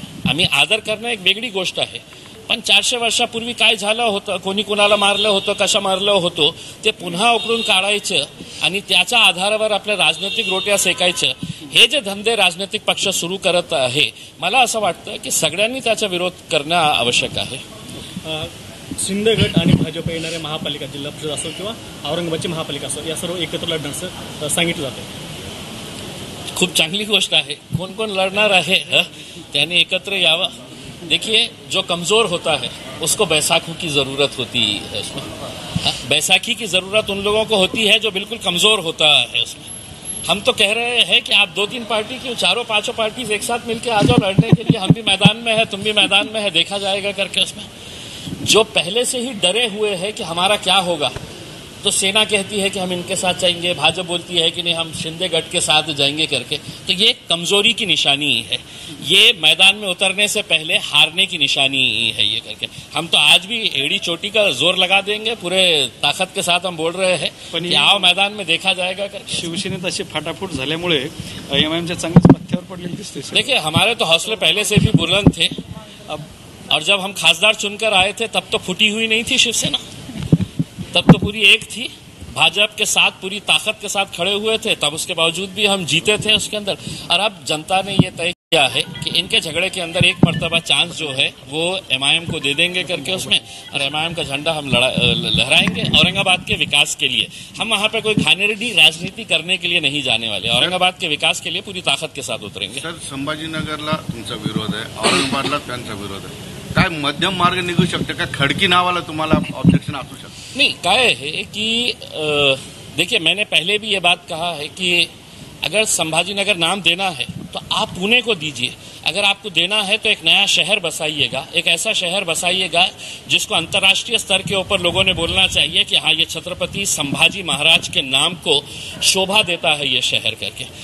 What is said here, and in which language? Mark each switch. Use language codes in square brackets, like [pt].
[mr] आम्ही आदर करणं एक वेगळी गोष्ट आहे, पण 400 वर्षापूर्वी काय झालं होतं, कोणी कुणाला मारलं होतं, कशा मारलं होतं ते पुन्हा उकळून काढायचं आणि त्याच्या आधारावर आपल्या राजनैतिक रोट्या सेकायचं, हे जे धंदे राजनैतिक पक्ष सुरू करत आहे, मला असं वाटतं की सगळ्यांनी त्याचा विरोध करणं आवश्यक आहे। शिंदे गट आणि भाजप येणारे महापालिका, जिल्हा परिषद असो किंवा औरंगाबादची महापालिका असो, या सर्व एकत्र लढण्याचं सांगितलं जातं। खूप चांगली गोष्ट आहे, कोण कोण लढणार आहे त्यांनी एकत्र यावं। [hi] देखिए, जो कमज़ोर होता है उसको बैसाखी की ज़रूरत होती है। उसमें बैसाखी की ज़रूरत उन लोगों को होती है जो बिल्कुल कमज़ोर होता है। उसमें हम तो कह रहे हैं कि आप 2-3 पार्टी की, चारों पांचों पार्टी एक साथ मिलकर आ जाओ लड़ने के लिए, हम भी मैदान में है, तुम भी मैदान में है, देखा जाएगा करके। उसमें जो पहले से ही डरे हुए हैं कि हमारा क्या होगा, तो सेना कहती है कि हम इनके साथ जाएंगे, भाजपा बोलती है कि नहीं हम शिंदे गट के साथ जाएंगे करके, तो ये कमजोरी की निशानी है, ये मैदान में उतरने से पहले हारने की निशानी है ये करके। हम तो आज भी एड़ी चोटी का जोर लगा देंगे, पूरे ताकत के साथ हम बोल रहे हैं कि आओ मैदान में देखा जाएगा करके। [mr] शिवसेनेत अशी फाटाफूट झाल्यामुळे एमआयएमच्या चांगल्याच पथ्यावर पडलेली दिसते। [hi] देखिए, हमारे तो हौसले पहले से भी बुलंद थे, और जब हम खासदार चुनकर आए थे तब तो फूटी हुई नहीं थी शिवसेना, तब तो पूरी एक थी, भाजपा के साथ पूरी ताकत के साथ खड़े हुए थे, तब उसके बावजूद भी हम जीते थे उसके अंदर। और अब जनता ने ये तय किया है कि इनके झगड़े के अंदर एक मर्तबा चांस जो है वो एमआईएम को दे देंगे करके उसमें, और एमआईएम का झंडा हम लहराएंगे औरंगाबाद के विकास के लिए। हम वहाँ पे कोई घानेरडी राजनीति करने के लिए नहीं जाने वाले, औरंगाबाद के विकास के लिए पूरी ताकत के साथ उतरेंगे। [mr] सर, संभाजीनगरला तुमचा विरोध आहे, औरंगाबादला त्यांचा विरोध आहे, काय मध्यम मार्ग निघू शकते का? खडकी नावाला तुम्हाला ऑब्जेक्शन असू शकतं? [hi] नहीं, काय है कि देखिए, मैंने पहले भी ये बात कहा है कि अगर संभाजीनगर नाम देना है तो आप पुणे को दीजिए। अगर आपको देना है तो एक नया शहर बसाइएगा, एक ऐसा शहर बसाइएगा जिसको अंतर्राष्ट्रीय स्तर के ऊपर लोगों ने बोलना चाहिए कि हाँ, ये छत्रपति संभाजी महाराज के नाम को शोभा देता है ये शहर करके।